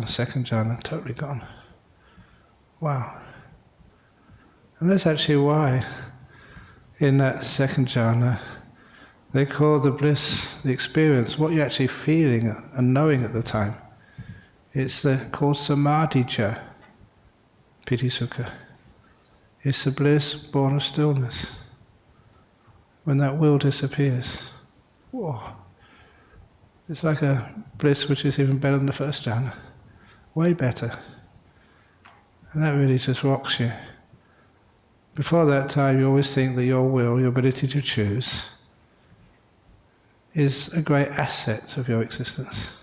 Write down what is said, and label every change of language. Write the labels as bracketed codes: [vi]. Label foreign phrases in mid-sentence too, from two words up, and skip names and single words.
[en] Second jhana, totally gone. Wow. And that's actually why, in that second jhana, they call the bliss, the experience, what you're actually feeling and knowing at the time. [pi] It's called samadhi-cha, piti sukha. [en] It's the bliss born of stillness. When that will disappears, whoa. It's like a bliss which is even better than the first jhana. Way better. And that really just rocks you. Before that time, you always think that your will, your ability to choose, is a great asset of your existence.